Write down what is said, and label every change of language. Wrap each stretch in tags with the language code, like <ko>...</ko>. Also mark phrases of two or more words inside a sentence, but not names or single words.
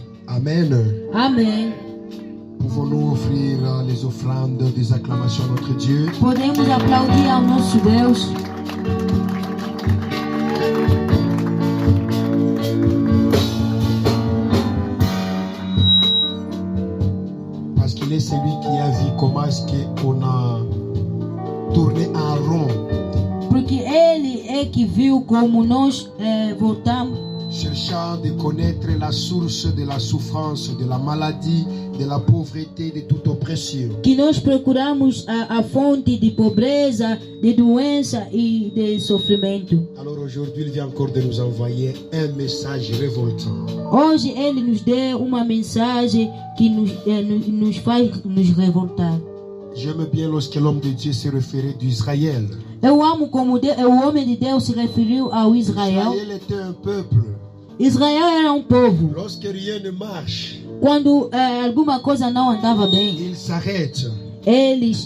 <fr>Amen.</fr> <pt>Amém.</pt> <fr>Pouvons-nous offrir les offrandes des acclamations à notre Dieu?</fr> <pt>Podemos aplaudir ao nosso Deus.</pt> <fr>Parce qu'il est celui qui a vu comment est-ce qu'on a tourné en rond,</fr> <pt>Porque Ele é que viu como nós voltamos,</pt> <fr>cherchant de connaître la source de la souffrance, de la maladie, de la pauvreté, de toute oppression.</fr> <pt>que nós procuramos a fonte de pobreza, de doença e de sofrimento.</pt> <fr>Alors aujourd'hui, il vient encore de nous envoyer un message révoltant.</fr> <pt>Hoje Ele nos deu uma mensagem que nos faz nos revoltar.</pt> <fr>J'aime bien lorsque l'homme de Dieu s'est référé d'Israël.</fr> <pt>Eu amo como o homem de Deus se referiu ao Israel.</pt> <fr>Israël était un peuple.</fr> <pt>Israel era um povo.</pt> <fr>Lorsque rien ne marche,</fr> <pt>Quando alguma coisa não andava bem,</pt> <fr>il s'arrête.</fr> <pt>eles</pt>